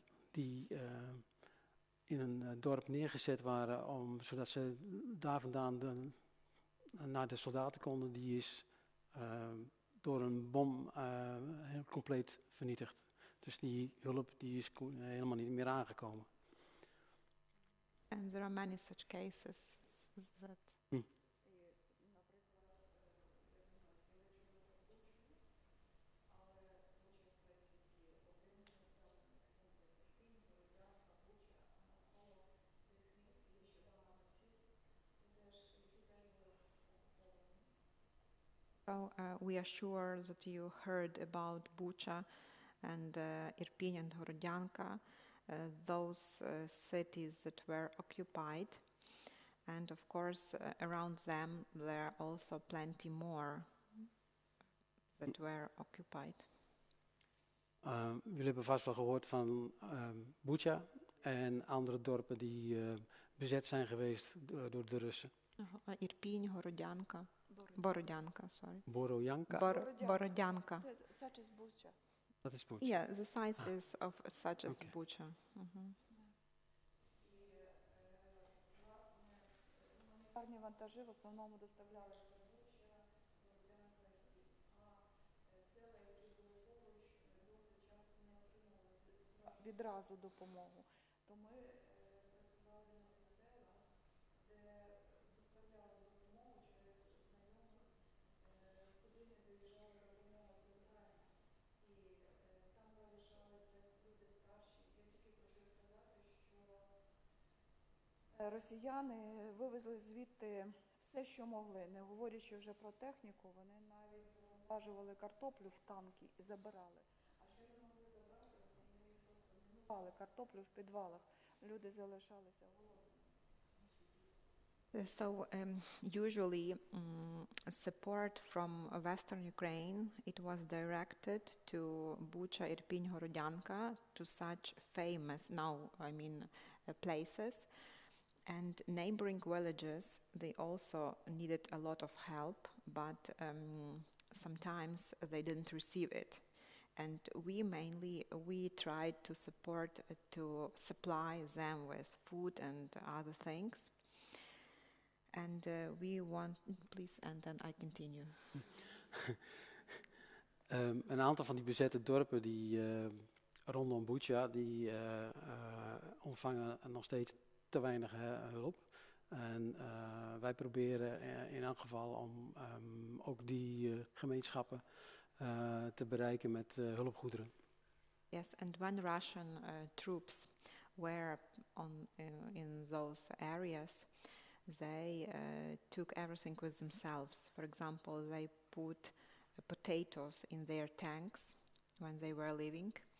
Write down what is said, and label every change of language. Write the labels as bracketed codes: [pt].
[nl] Die in een dorp neergezet waren, zodat ze daar vandaan naar de soldaten konden, die is door een bom heel compleet vernietigd. Dus die hulp die is helemaal niet meer aangekomen. [en] And there are many such cases that So we are sure that you heard about Bucha and Irpin and Horodyanka, those cities that were occupied. And of course, around them, there are also plenty more that were occupied. [nl] Jullie hebben vast wel gehoord van Bucha en andere dorpen die bezet zijn geweest door de Russen. [en] Irpin, Horodyanka. Borodyanka, sorry. Borodyanka? Borodyanka. Such as Bucha. [nl] Dat is Bucha. [en] Yeah, the size is of such as Bucha. [uk] Гуманітарні вантажі в основному доставлялися в Буча, Бородянка, а села, які були поруч, досить часто не отримували відразу допомогу. То ми працювали на ті села, де доставляли допомогу через знайомих, куди не доїжджала допомога центральна. І там залишалися люди старші. Я тільки хочу сказати, що росіяни вивезли звідти все, що могли, не говорячи вже про техніку, вони навіть завантажували картоплю в танки і забирали. А що не могли забрати, вони просто мінували картоплю в підвалах, люди залишалися голодними. [en] So usually support from Western Ukraine, it was directed to Bucha, Irpin, Horodyanka, to such famous, now I mean places. And neighboring villages, they also needed a lot of help, but sometimes they didn't receive it. And we tried to support, to supply them with food and other things. And we want, please, and then I continue. [nl] Een aantal van die bezette dorpen die rondom Bucha, die ontvangen nog steeds te weinig hulp. En wij proberen in elk geval om ook die gemeenschappen te bereiken met hulpgoederen. [en] Yes, and when Russian troops were in those areas, they took everything with themselves. For example, they put potatoes in their tanks when they were leaving.